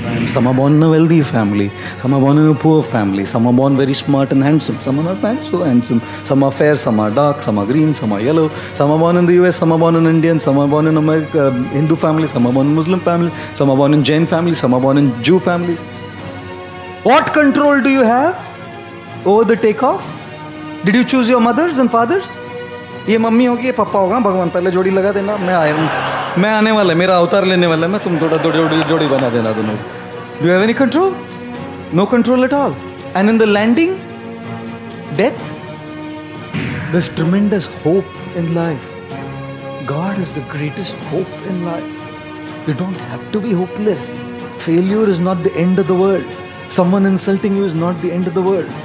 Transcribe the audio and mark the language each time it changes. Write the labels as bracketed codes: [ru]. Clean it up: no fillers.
[en] Some are born in a wealthy family, some are born in a poor family, some are born very smart and handsome, some are not so handsome, some are fair, some are dark, some are green, some are yellow, some are born in the US, some are born in Indian, some are born in America, Hindu family, some are born in Muslim family, some are born in Jain family, some are born in Jew families. What control do you have over the takeoff? Did you choose your mothers and fathers? [hi] ये mummy होगी ये पापा होगा भगवान पहले जोड़ी लगा देना मैं आया हूँ मैं आने वाला मेरा अवतार लेने वाला मैं तुम थोड़ा जोड़ी बना देना दोनों [en] Do you have any control? No control at all. And in the landing, death, there's tremendous hope in life. God is the greatest hope in life. You don't have to be hopeless. Failure is not the end of the world. Someone insulting you is not the end of the world.